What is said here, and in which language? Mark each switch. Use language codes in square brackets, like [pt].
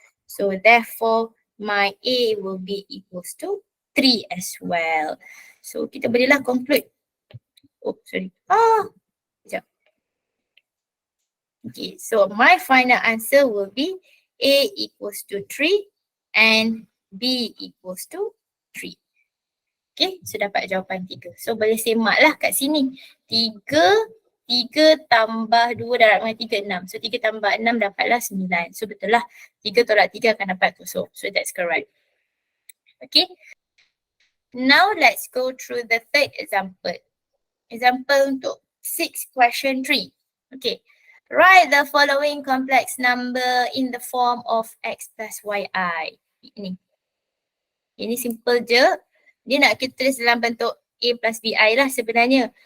[en] So therefore my A will be equals to 3 as well. [ms] So kita bolehlah conclude. [en] Oh, sorry. [ms] Sekejap. [en] Okay, so my final answer will be A equals to 3 and B equals to 3. [ms] Okay, so dapat jawapan 3. So boleh semak lah kat sini. 3 tambah 2 darab dengan 3, 6. So 3 tambah 6 dapatlah 9. So betul lah. 3 tolak 3 akan dapat kosong. [en] So that's correct. Okay. Now let's go through the third example. Example untuk 6 question 3. Okay. Write the following complex number in the form of x plus yi. [ms] Ini simple je. Dia nak kita tulis dalam bentuk a plus bi lah sebenarnya.